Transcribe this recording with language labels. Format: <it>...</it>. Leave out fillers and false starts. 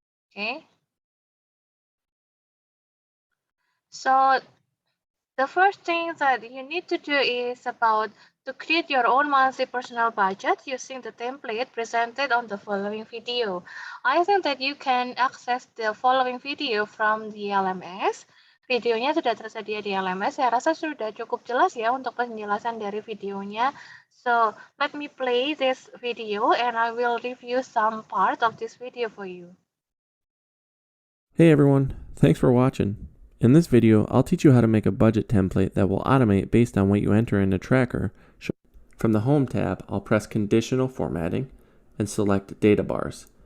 <en>Okay, so the first thing that you need to do is about to create your own monthly personal budget using the template presented on the following video. I think that you can access the following video from the LMS.</en> <id>Videonya sudah tersedia di LMS. Saya rasa sudah cukup jelas ya untuk penjelasan dari videonya.</id> <en>So, let me play this video and I will review some part of this video for you. Hey everyone, thanks for watching. In this video, I'll teach you how to make a budget template that will automate based on what you enter in the tracker. From the Home tab, I'll press Conditional Formatting and select Data Bars.</en>